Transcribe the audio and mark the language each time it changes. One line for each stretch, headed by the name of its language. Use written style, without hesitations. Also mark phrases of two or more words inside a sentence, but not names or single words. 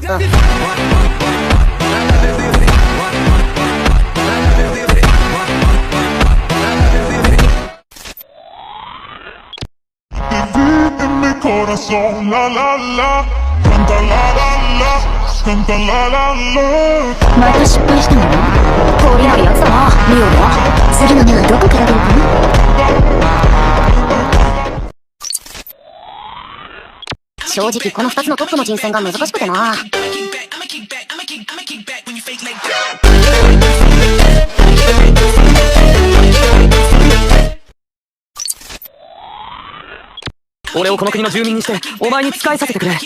Spanish: Corazón, la la la, canta la la la, canta la la la.
Japanese: また失敗したの？氷あるやつだな、ミオは。次の目はどこから出るかな？正直この2つのトップの人選が難しくてな。俺をこの国の住民にしてお前に仕えさせてくれ。